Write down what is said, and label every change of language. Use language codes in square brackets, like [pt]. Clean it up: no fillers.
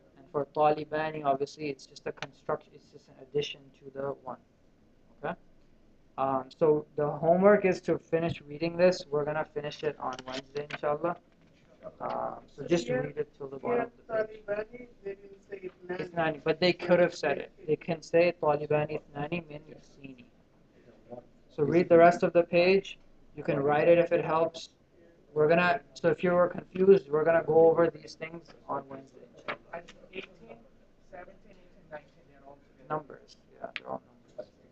[en] And for طالبان, obviously, it's just a construction. It's just an addition to the one. Okay. So the homework is to finish reading this. We're gonna finish it on Wednesday, inshallah. So just read it till the bottom of the page. Talibani, they will say Ithnani, but they could have said it. They can say [ar] طالبان اثنان من الصين. [en] So read the rest of the page. You can write it if it helps. So if you were confused, we're gonna go over these things on Wednesday. I think 18, 17, 18, 19, they're all together. Numbers, yeah, they're all numbers.